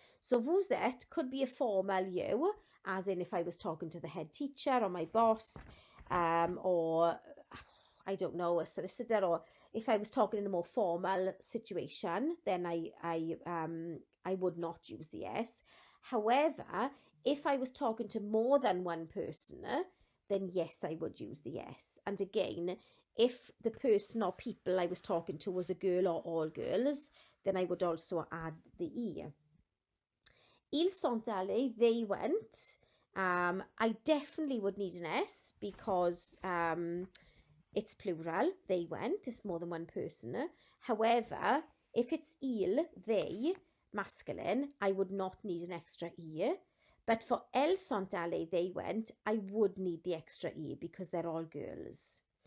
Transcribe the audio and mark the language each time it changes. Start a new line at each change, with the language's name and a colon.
English: So
French: vous êtes
English: could be a formal you, as in if I was talking to the head teacher or my boss, or I don't know, a solicitor, or if I was talking in a more formal situation, then I would not use the s. However, if I was talking to more than one person, then yes, I would use the s. And again, if the person or people I was talking to was a girl or all girls, then I would also add the e.
French: Ils sont allés,
English: they went. I definitely would need an s because it's plural, they went, it's more than one person. However, if it's ils, they, masculine, I would not need an extra e. But for
French: elles sont allées,
English: they went, I would need the extra e because they're all girls.